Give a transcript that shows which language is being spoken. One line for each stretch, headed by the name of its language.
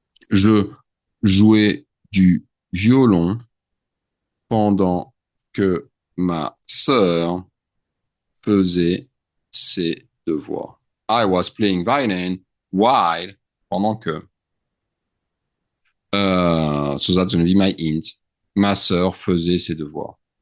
French: Je jouais du violon pendant que ma sœur faisait ses devoirs.
English: I was playing violin while,
French: pendant que.
English: So that's going to be my hint.
French: Ma sœur faisait ses devoirs.